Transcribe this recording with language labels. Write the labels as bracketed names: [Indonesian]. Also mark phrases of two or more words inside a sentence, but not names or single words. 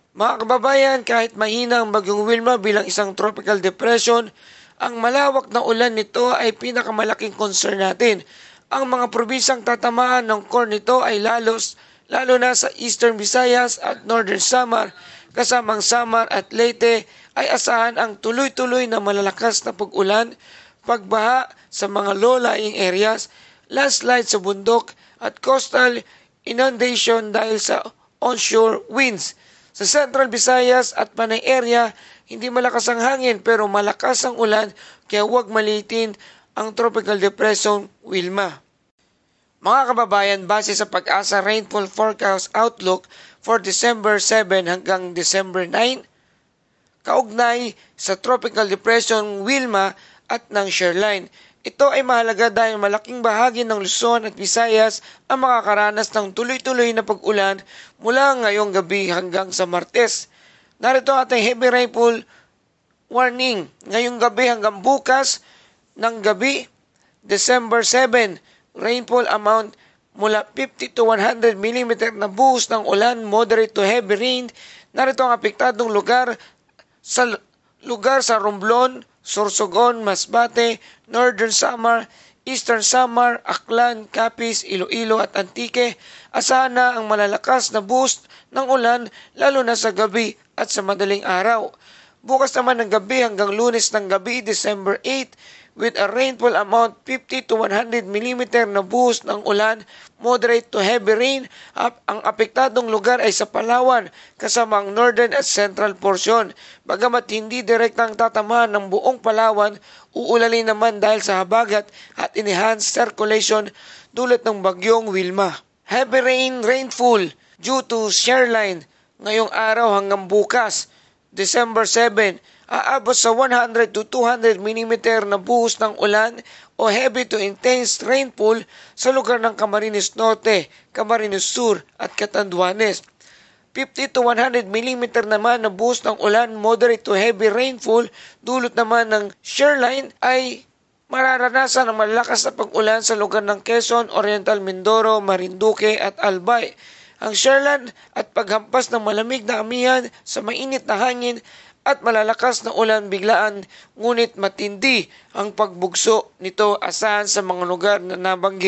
[Filipino] Mga kababayan, kahit mahina ang Bagyong Wilma bilang isang [English] tropical depression, [Filipino] ang malawak na ulan nito ay pinakamalaking concern natin. Ang mga probinsyang tatamaan ng core nito ay lalo na sa Eastern Visayas at Northern Samar, kasamang Samar at Leyte ay asahan ang tuloy-tuloy na malalakas na pag-ulan, pagbaha sa mga [English] low-lying areas, [Filipino] landslide sa bundok at [English] coastal inundation [Filipino] dahil sa [English] onshore winds. [Filipino] Sa Central Visayas at Panay area, hindi malakas ang hangin pero malakas ang ulan kaya huwag maliitin ang [English] tropical depression [Filipino] Wilma. Mga kababayan, base sa Pag-asa [English] rainfall forecast outlook for December 7 [Filipino] hanggang December 9, kaugnay sa [English] tropical depression [Filipino] Wilma at ng shoreline. Ito ay mahalaga dahil malaking bahagi ng Luzon at Visayas ang makakaranas ng tuloy-tuloy na pag-ulan mula ngayong gabi hanggang sa Martes. Narito ang ating [English] heavy rainfall warning [Filipino] ngayong gabi hanggang bukas ng gabi, December 7. [English] Rainfall amount [Filipino] mula 50 to 100 mm na buhos ng ulan, [English] moderate to heavy rain. [Filipino] Narito ang apektadong lugar sa Romblon, Sorsogon, Masbate, Northern Samar, Eastern Samar, Aklan, Capiz, Iloilo at Antique. Asahan na ang malalakas na boost ng ulan lalo na sa gabi at sa madaling araw. Bukas naman ng gabi hanggang Lunes ng gabi, [English] December 8, with a rainfall amount 50 to 100 mm [Filipino] na buhos ng ulan, [English] moderate to heavy rain. [Filipino] Ang apektadong lugar ay sa Palawan kasama ang northern at central portion. Bagamat hindi direktang tatamaan ng buong Palawan, uulanin naman dahil sa habagat at [English] enhanced circulation [Filipino] dulot ng bagyong Wilma. [English] Heavy rainfall due to shear line [Filipino] ngayong araw hanggang bukas, December 7, aabot sa 100 to 200 mm na buhos ng ulan o [English] heavy to intense rainfall [Filipino] sa lugar ng Camarines Norte, Camarines Sur at Catanduanes. 50 to 100 mm naman na buhos ng ulan, [English] moderate to heavy rainfall, [Filipino] dulot naman ng [English] shear line [Filipino] ay mararanasan ng malakas na pag-ulan sa lugar ng Quezon, Oriental Mindoro, Marinduque at Albay. Ang [English] shear line [Filipino] at paghampas ng malamig na amihan sa mainit na hangin at malalakas na ulan biglaan, ngunit matindi ang pagbugso nito asahan sa mga lugar na nabanggit.